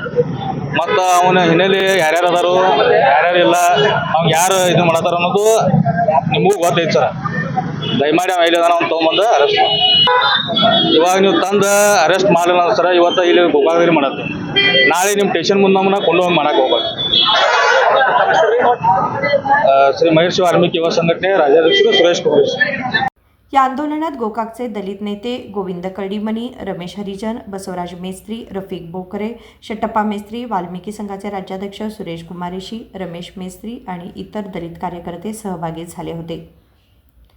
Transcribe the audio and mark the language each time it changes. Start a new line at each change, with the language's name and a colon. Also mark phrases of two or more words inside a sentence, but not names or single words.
Kannada: ಮತ್ತು ಅವನ ಹಿನ್ನೆಲೆ ಯಾರ್ಯಾರು ಅದಾರು ಯಾರ್ಯಾರು ಇಲ್ಲ, ಅವ್ನು ಯಾರು ಇದು ಮಾಡತ್ತಾರ ಅನ್ನೋದು ನಿಮಗೂ ಗೊತ್ತೈತೆ ಸರ್. ದಯಮಾಡಿ ಅವ ಎಲ್ಲಿದಾನ ಅವ್ನು ತೊಗೊಂಬಂದು ಅರೆಸ್ಟ್ ಮಾಡಿ. ಇವಾಗ ನೀವು ತಂದು ಅರೆಸ್ಟ್ ಮಾಡಲಿಲ್ಲ ಸರ್, ಇವತ್ತು ಇಲ್ಲಿ ಗೋಕಾಕದಲ್ಲಿ ಮಾಡತ್ತೆ. ನಾಳೆ ನಿಮ್ಮ ಸ್ಟೇಷನ್ ಮುಂದೆ ನಮ್ಮನ್ನ ಕೊಂಡೋಗಿ ಮಾಡಕ್ಕೆ ಹೋಗ್ಬೇಕು.
Marathi: श्री महेश वाल्मिकी युवा संघटने राज्याध्यक्ष सुरेश कुमार. या आंदोलनात गोकाकचे दलित नेते गोविंद कळडीमनी, रमेश हरिजन, बसवराज मेस्त्री, रफिक बोकरे, शट्टप्पा मेस्त्री, वाल्मिकी संघाचे राज्याध्यक्ष सुरेश कुमारेशी, रमेश मेस्त्री आणि इतर दलित कार्यकर्ते सहभागी झाले होते.